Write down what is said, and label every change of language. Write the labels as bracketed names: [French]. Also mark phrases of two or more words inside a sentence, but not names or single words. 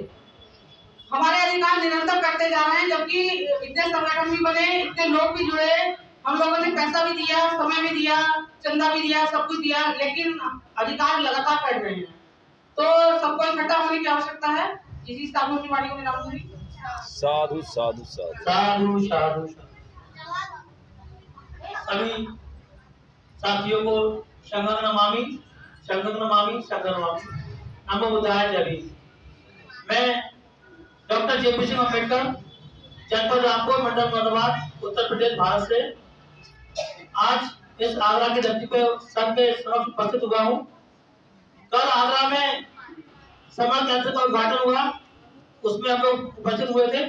[Hindi] हमारे अधिकार निरंतर करते जा रहे हैं, जबकि इतने संगठन भी बने, इतने लोग भी जुड़े, हम लोगों ने पैसा भी दिया, समय भी दिया, चंदा भी दिया, सब कुछ दिया, लेकिन अधिकार लगातार कर रहे हैं। तो सबको इकट्ठा होने की आवश्यकता है। इसी साधु की वाणी को विराम दूंगी। साधु साधु साधु साधु साधु। सभी साथियों को शंकर नमामि शंकर नमामि शंकर नमामि। [Pali] नमो बुद्धाय [Hindi] जय भीम। मैं डॉक्टर जे.पी. सिंह अम्बेडकर, जनपद रामपुर, मंडल मुरादाबाद, उत्तर प्रदेश, भारत से आज इस आगरा की धरती पर संघ के समक्ष उपस्थित हुआ हूँ। कल आगरा में समर केंद्र का उद्घाटन हुआ, उसमें हम लोग उपस्थित हुए थे।